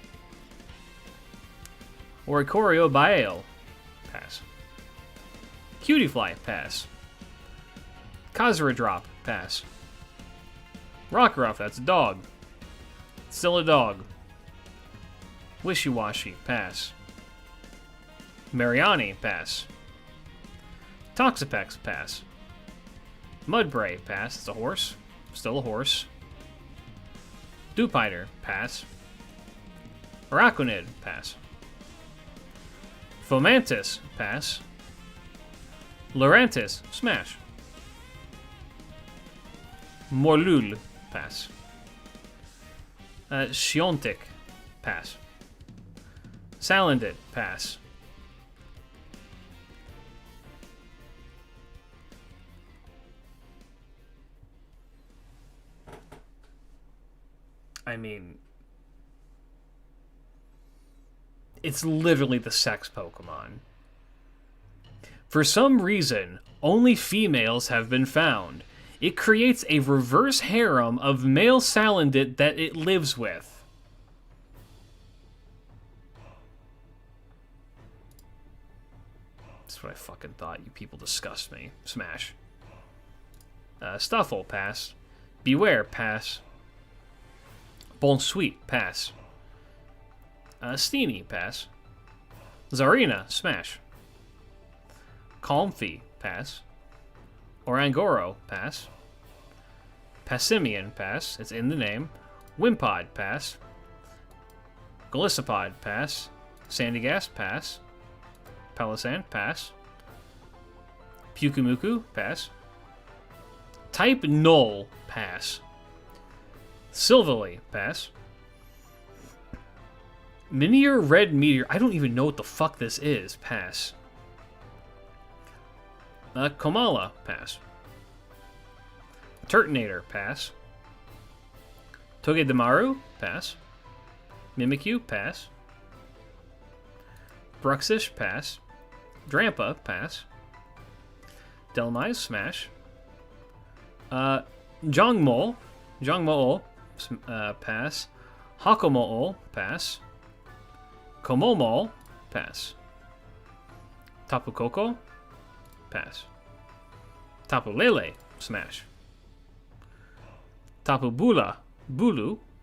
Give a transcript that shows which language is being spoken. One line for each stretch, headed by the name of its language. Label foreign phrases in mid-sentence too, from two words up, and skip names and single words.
English: Oricorio Baale, pass. Cutiefly, pass. Kazaradrop, pass. Rockruff, that's a dog. Still a dog. Wishy-washy, pass. Mariani, pass. Toxapex, pass. Mudbray, pass. It's a horse. Still a horse. Dupiter, pass. Araquanid, pass. Fomantis, pass. Lurantis, smash. Morlul, pass. Shiontic, pass. Salandit, pass. I mean, it's literally the sex Pokemon. For some reason, only females have been found. It creates a reverse harem of male Salandit that it lives with. That's what I fucking thought. You people disgust me. Smash. Stuffle, pass. Beware, pass. Bonsweet, pass. Steenie, pass. Zarina, smash. Calmfy, pass. Orangoro, pass. Passimian, pass. It's in the name. Wimpod, pass. Golisopod, pass. Sandygast, pass. Palossand, pass. Pukumuku, pass. Type Null, pass. Silvally, pass. Minior Red Meteor. I don't even know what the fuck this is. Pass. Komala, pass. Turtonator, pass. Togedemaru, pass. Mimikyu, pass. Bruxish, pass. Drampa, pass. Delmise, smash. Jongmol, pass. Hakomol, pass. Komomol, pass. Tapu Koko, pass. Tapu Lele, smash. Tapu Bula, Bulu.